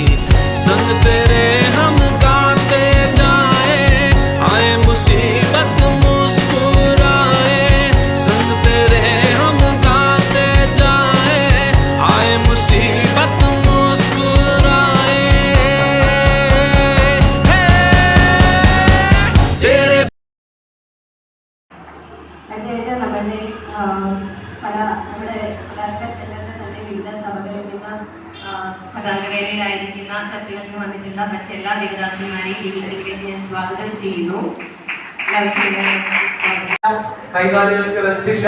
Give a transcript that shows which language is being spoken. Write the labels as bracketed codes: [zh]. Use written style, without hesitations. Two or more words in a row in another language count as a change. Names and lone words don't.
[hi] संग तेरे हम गाते जाए, आए मुसीबत मुस्कुराए। संग तेरे हम गाते जाए, आए मुसीबत मुस्कुराए। तेरे [ml] നമ്മുടെ സെന്ററിന്റെ തന്നെ വിവിധ സഭകളിൽ നിന്ന് പതാകവേലയിലായിരിക്കുന്ന ചർച്ചകളിൽ വന്നിട്ടുള്ള മറ്റെല്ലാ ദേവദാസന്മാരെയും ഈ മീറ്റിംഗിലേക്ക് ഞാൻ സ്വാഗതം ചെയ്യുന്നു. കൈകാലുകൾക്ക് റെസ്റ്റ് ഇല്ല.